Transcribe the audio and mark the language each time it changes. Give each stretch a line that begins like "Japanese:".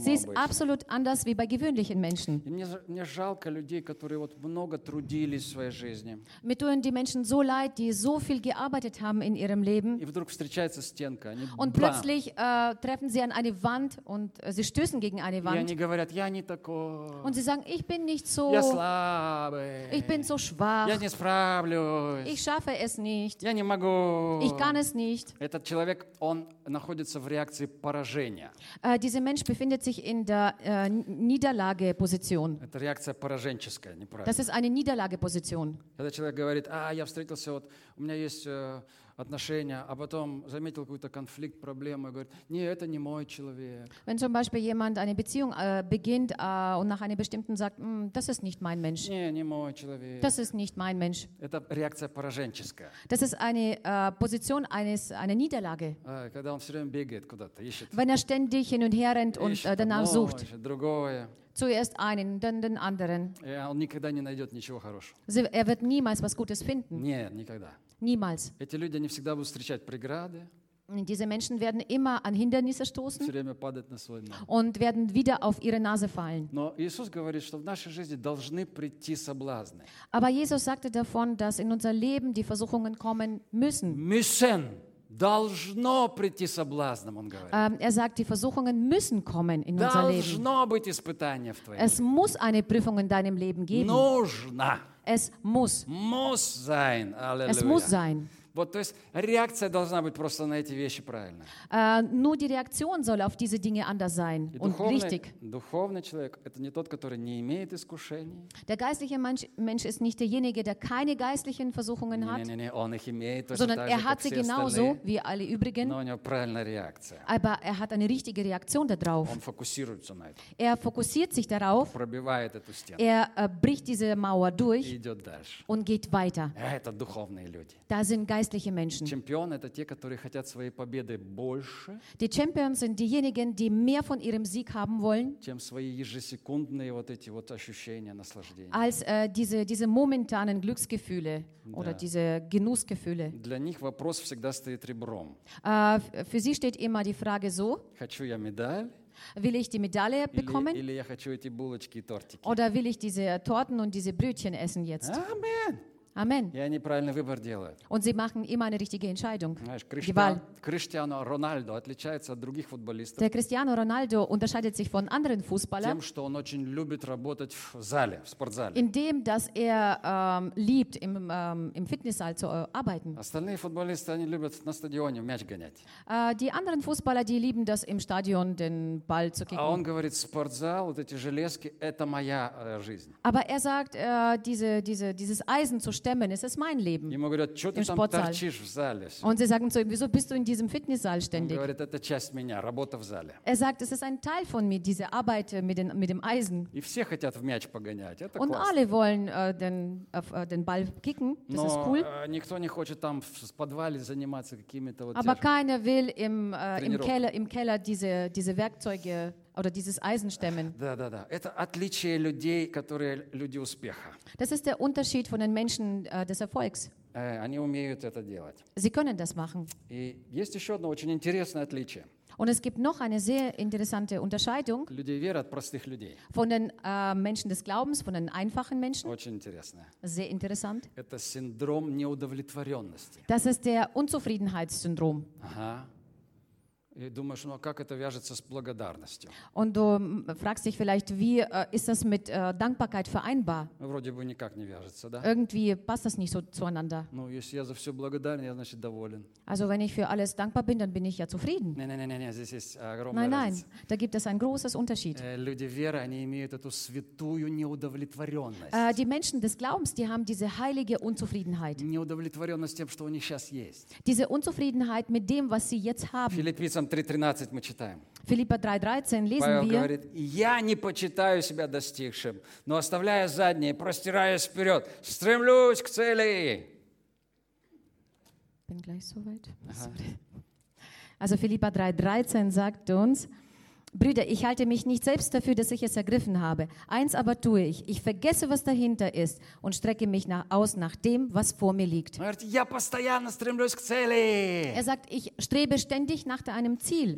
German: Sie ist absolut anders wie bei gewöhnlichen Menschen.
Russian: Мне жалко людей, которые вот много трудились в своей жизни.
German: Mir tun die Menschen so leid, die so viel gearbeitet haben in ihrem Leben.
Russian: И вдруг встречается стенка. Они
German: und bam. Plötzlich treffen sie an eine Wand und sie stößen gegen eine Wand.
Russian: И они говорят, я не такой.
German: Und sie sagen, ich bin nicht so.
Russian: Я слабый.
German: Ich bin so schwach.
Russian: Я не справлюсь.
German: Ich schaffe es nicht.
Russian: Я не могу.
German: Ich kann es nicht.
Russian: Этот человек, он находится в реакции поражения.
German: Dieser Mensch befindet sich in der Niederlage-Position.
Russian: Это реакция пораженческая, неправильно.
German: Das ist eine Niederlage-Position.
Russian: Когда человек говорит, а, я встретился, вот, у меня есть отношения, а потом заметил какой-то конфликт, проблему, и говорит, не, это не мой человек.
German: Wenn zum Beispiel jemand eine Beziehung beginnt und nach einer bestimmten sagt, das ist nicht mein Mensch.
Russian: Не, не мой человек.
German: Das ist nicht mein Mensch.
Russian: Это реакция пораженческая.
German: Das ist eine Position eines, einer Niederlage.
Russian: Когда он все время бегает куда-то, ищет.
German: Wenn ständig hin und her rennt und danach sucht.
Russian: Ищет другое.
German: Zuerst einen, dann den anderen.
Russian: Ja, он никогда не найдет ничего хорошего.
German: Er wird niemals was Gutes finden.
Russian: Не, никогда.
German: Niemals.
Russian: Эти люди не всегда будут встречать преграды.
German: Diese Menschen werden immer an Hindernisse stoßen.
Russian: Все время падать на свой нос.
German: Und werden wieder auf ihre Nase fallen.
Russian: Но Иисус говорит, что в нашей жизни должны прийти соблазны.
German: Aber Jesus sagte davon, dass in unser Leben die Versuchungen kommen müssen. Müssen.
Russian: Должно прийти соблазном, он говорит.
German: Er sagt, die Versuchungen müssen kommen in
Russian: должно
German: unser Leben.
Russian: Должно быть испытание в твоем жизни.
German: Es muss eine Prüfung in deinem Leben geben.
Russian: Нужно.
German: Es muss. Muss sein. Halleluja. Es muss sein.
Russian: Вот, то есть реакция должна быть просто на эти вещи правильная.
German: Nur die Reaktion soll auf diese Dinge anders sein und richtig.
Russian: Духовный человек – это не тот, который не имеет искушений.
German: Der geistliche Mensch ist nicht derjenige, der keine geistlichen Versuchungen hat.
Russian: Не, он их имеет,
German: sondern er hat sie genauso wie alle übrigen.
Russian: Но у него правильная реакция.
German: Aber er hat eine richtige Reaktion darauf.
Russian: Он фокусируется на этом.
German: Er fokussiert sich darauf.
Russian: Пробивает эту стену.
German: Er bricht diese Mauer durch.
Russian: Идет дальше.
German: Und geht weiter.
Russian: Это духовные люди.
German: Da sind geistliche Menschen.
Russian: Чемпион – это те, которые хотят своей победы больше.
German: Die Champions sind diejenigen, die mehr von ihrem Sieg haben wollen.
Russian: Чем свои ежесекундные вот эти вот ощущения, наслаждения.
German: Als diese momentanen Glücksgefühle oder diese Genussgefühle.
Russian: Для них вопрос всегда стоит ребром.
German: Für sie steht immer die Frage so.
Russian: Хочу я медаль?
German: Will ich die Medaille bekommen?
Russian: Или я хочу эти булочки и тортики?
German: Oder will ich diese Torten und diese Brötchen essen jetzt? Amen. Amen.
Russian: И они правильный выбор делают.
German: Und sie machen immer eine richtige Entscheidung.
Russian: Знаешь, Криштиану Роналдо отличается от других футболистов.
German: Der Cristiano Ronaldo unterscheidet sich von anderen Fußballern.
Russian: Тем, что он очень любит работать в зале, в спортзале.
German: Indem, dass er liebt, im Fitnesssaal zu arbeiten.
Russian: Остальные футболисты, они любят на стадионе мяч гонять.
German: Die anderen Fußballer, die lieben das im Stadion, den Ball zu kicken.
Russian: А он говорит, спортзал, вот эти железки, это моя жизнь.
German: Aber er sagt, dieses Eisen zu stemmen, es ist mein Leben.
Russian: Ему говорят, что ты там торчишь в зале?
German: Und sie sagen zu ihm, wieso bist du in diesem Fitnesssaal ständig?
Russian: Он говорит, это часть меня, работа в зале.
German: Er sagt, es ist ein Teil von mir, diese Arbeit mit dem Eisen.
Russian: И все хотят в мяч погонять, это классно.
German: Und alle wollen den Ball kicken, das
Russian: Но,
German: ist cool.
Russian: Никто не хочет там в подвале заниматься какими-то вот.
German: Aber keiner will im Keller diese Werkzeuge oder dieses Eisen stemmen.
Russian: Да. Это отличие людей, которые люди успеха.
German: Das ist der Unterschied von den Menschen des Erfolgs.
Russian: Они умеют это делать.
German: Sie können das machen.
Russian: И есть еще одно очень интересное отличие.
German: Und es gibt noch eine sehr interessante Unterscheidung.
Russian: Людей веры от простых людей.
German: Von den Menschen des Glaubens, von den einfachen Menschen.
Russian: Очень интересное.
German: Sehr interessant.
Russian: Это синдром неудовлетворенности.
German: Das ist der Unzufriedenheitssyndrom.
Russian: Ага. И думаешь, ну а как это вяжется с благодарностью?
German: Und du fragst dich vielleicht, wie ist das mit Dankbarkeit vereinbar?
Russian: Вроде бы никак не вяжется, да?
German: Irgendwie passt das nicht so zueinander.
Russian: Ну, если я за все благодарен, я значит доволен.
German: Also wenn ich für alles dankbar bin, dann bin ich ja zufrieden.
Russian: Nein, здесь есть огромная разница.
German: Nein, da gibt es ein großes Unterschied.
Russian: Люди веры, они имеют эту святую неудовлетворенность.
German: Die Menschen des Glaubens, die haben diese heilige Unzufriedenheit.
Russian: Неудовлетворенность тем, что у них сейчас есть.
German: Diese Unzufriedenheit mit dem, was sie jetzt haben.
English: Philippians 3:13 мы читаем.
Russian: Филиппа 3:13 лесен Павел говорит: «Я не почитаю себя достигшим, но оставляя заднее, простираясь вперед, стремлюсь к цели».
German: Bin gleich soweit. Also Philipper 3:13 sagt uns: Brüder, ich halte mich nicht selbst dafür, dass ich es ergriffen habe. Eins aber tue ich: Ich vergesse, was dahinter ist, und strecke mich nach dem, was vor mir liegt. Er sagt: Ich strebe ständig nach einem Ziel.